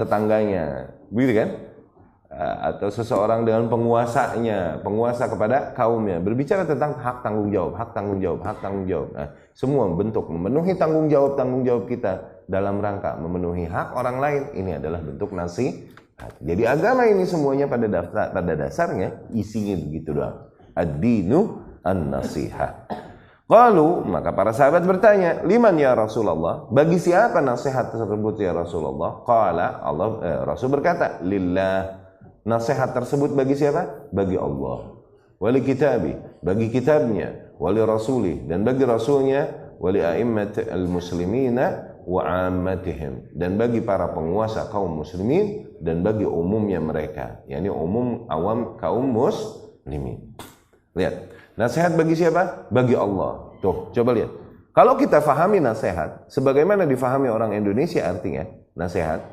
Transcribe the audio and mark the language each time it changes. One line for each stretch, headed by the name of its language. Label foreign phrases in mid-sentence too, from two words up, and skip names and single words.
Indonesian: Seseorang dengan tetangganya, begitu kan? atau seseorang dengan penguasanya, penguasa kepada kaumnya, berbicara tentang hak tanggung jawab, hak tanggung jawab, hak tanggung jawab. Nah, semua bentuk memenuhi tanggung jawab kita dalam rangka memenuhi hak orang lain, ini adalah bentuk nasihat. Jadi agama ini semuanya pada dasarnya isinya begitu doang.
Arabic: الدين النصيحة.
Indonesian: Qalu, maka para sahabat bertanya,
Arabic: لمن يا رسول الله?
Indonesian: Bagi siapa nasihat tersebut
Arabic: يا رسول الله?
Indonesian: Qala, Rasul berkata, lillah. Nasihat tersebut bagi siapa? Bagi Allah.
Arabic: ولكتابه,
Indonesian: bagi kitabnya,
Arabic: ولرسوله,
Indonesian: dan bagi rasulnya,
Arabic: ولأئمة المسلمين وعامتهم,
Indonesian: dan bagi para penguasa kaum muslimin dan bagi umumnya mereka, yakni umum awam kaum muslimin. Lihat, nasihat bagi siapa? Bagi Allah. Tuh, coba lihat. Kalau kita fahami nasihat sebagaimana difahami orang Indonesia artinya nasihat.